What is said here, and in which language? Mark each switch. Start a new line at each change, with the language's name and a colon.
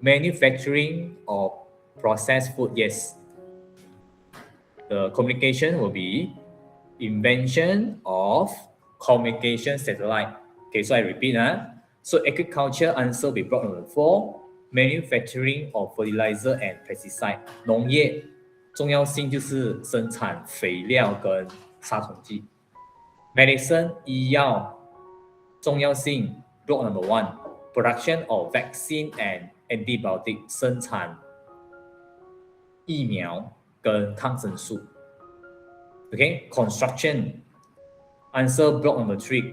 English: Manufacturing of processed food, yes. The communication will be invention of communication satellite. Okay, so I repeat. So agriculture answer will be block number 4. Manufacturing of fertilizer and pesticide.
Chinese: 农业重要性就是生产肥料跟杀虫剂。
English: Medicine
Chinese: 医药重要性
English: block number 1. Production of vaccine and antibiotic
Chinese: 生产疫苗跟抗生素。
English: Okay, construction answer block number 3.